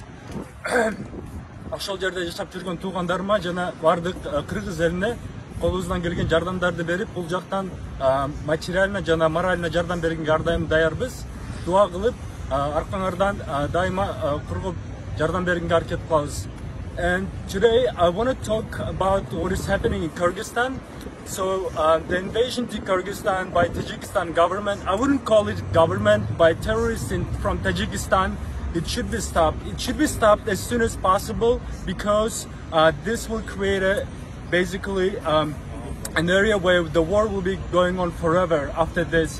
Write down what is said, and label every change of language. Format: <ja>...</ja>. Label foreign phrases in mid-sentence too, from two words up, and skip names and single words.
<ky>Ошол жерде жашап жүргөн туугандарыма жана бардык кыргыз элине колубуздан келген жардамдарды берип, бул жактан материально жана морально жардам бергенге ар дайым даярбыз. Дуа кылып, аркаңардан дайыма коргоп жардам бергенге аракет кылабыз.</ky> <en>And today I want to talk about what is happening in Kyrgyzstan. So the invasion to Kyrgyzstan by Tajikistan government, I wouldn't call it government, by terrorists from Tajikistan. It should be stopped. It should be stopped as soon as possible because this will create basically an area where the war will be going on forever after this.</en>